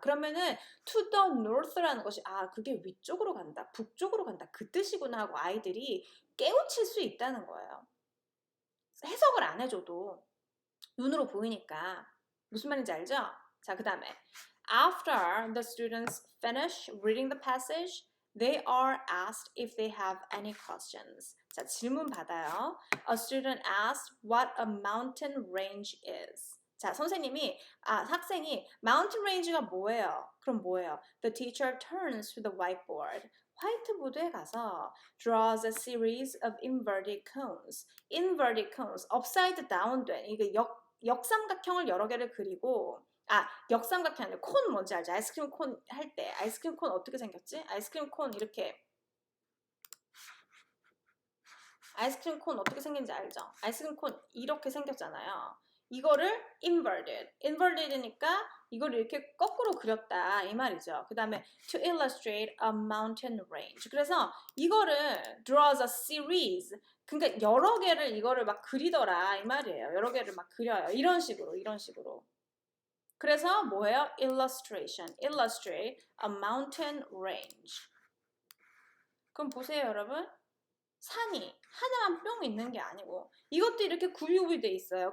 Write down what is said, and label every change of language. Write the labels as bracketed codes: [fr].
[ko] 그러면은 [en] to the north [ko] 라는 것이 그게 위쪽으로 간다. 북쪽으로 간다. 그 뜻이구나 하고 아이들이 깨우칠 수 있다는 거예요. 해석을 안 해줘도 눈으로 보이니까. 무슨 말인지 알죠? 자, 그 다음에 [en] After the students finish reading the passage, they are asked if they have any questions. [ko] 자, 질문 받아요. [en] A student asked what a mountain range is. [ko] 자, 학생이 mountain range가 뭐예요? 그럼 뭐예요? [en] The teacher turns to the whiteboard. [ko] 화이트보드에 가서 [en] draws a series of inverted cones. [ko] Inverted cones, upside down 된 이게 역삼각형을 여러 개를 그리고 역삼각형 아니라 콘 뭔지 알죠? 아이스크림 콘 할 때 아이스크림 콘 어떻게 생겼지? 아이스크림 콘 이렇게 아이스크림 콘 어떻게 생긴지 알죠? 아이스크림 콘 이렇게 생겼잖아요. 이거를 inverted니까 이거를 이렇게 거꾸로 그렸다 이 말이죠. 그 다음에 [en] to illustrate a mountain range. [ko] 그래서 이거를 [en] draws a series. [ko] 그러니까 여러 개를 이거를 막 그리더라 이 말이에요. 여러 개를 막 그려요. 이런 식으로. 그래서 뭐예요? illustration. [en] illustrate a mountain range. [ko] 그럼 보세요, 여러분. 산이 하나만 뿅 있는 게 아니고 이것도 이렇게 구육이 돼 있어요.